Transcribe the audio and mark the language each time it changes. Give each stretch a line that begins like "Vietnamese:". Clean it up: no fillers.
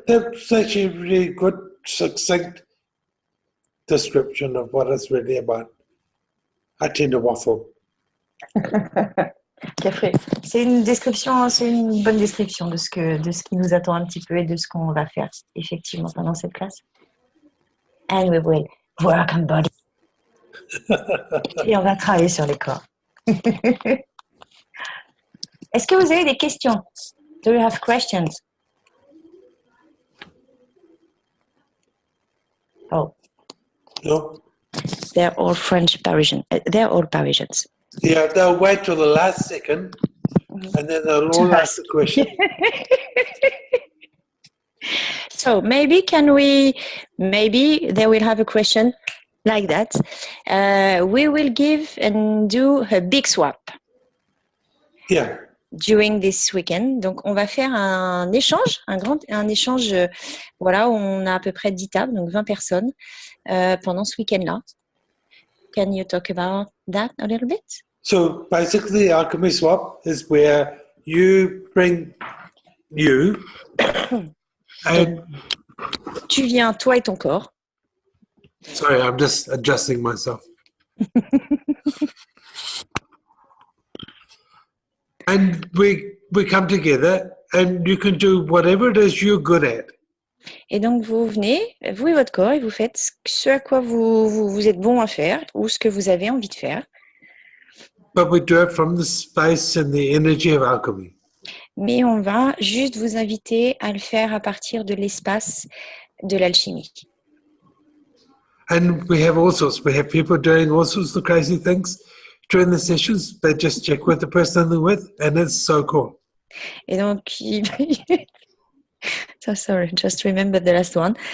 English: That's actually a really good, succinct description of what it's really about. I tend to waffle.
French: C'est une description, c'est une bonne description de ce qui nous attend un petit peu et de ce qu'on va faire effectivement pendant cette classe.
English: And we will work on body.
French: Et on va travailler sur les corps. Est-ce que vous avez des questions?
English: Do you have questions? Oh. No? They're all French Parisian. They're all Parisians. Yeah, they'll wait till the last second and then they'll all ask the question. So maybe they will have a question like that. We will give and do a big swap. Yeah. During this weekend.
French: Donc, on va faire un échange, un échange, voilà, où on a à peu près 10 tables, donc 20 personnes, pendant ce week-end-là.
English: Can you talk about that a little bit? So basically, Alchemy Swap is where you bring you and...
French: Tu viens, toi et ton corps.
English: Sorry, I'm just adjusting myself. And we come together and you can do whatever it is you're good at.
French: Et donc, vous venez, vous et votre corps, et vous faites ce à quoi vous êtes bon à faire ou ce que vous avez envie de faire.
English: But we do it from the space and the energy of alchemy.
French: Mais on va juste vous inviter à le faire à partir de l'espace de l'alchimie.
English: And we have all sorts. We have people doing all sorts of crazy things during the sessions. They just check with the person they're with, and it's so cool.
French: Et donc,
English: so sorry, just remember the last one.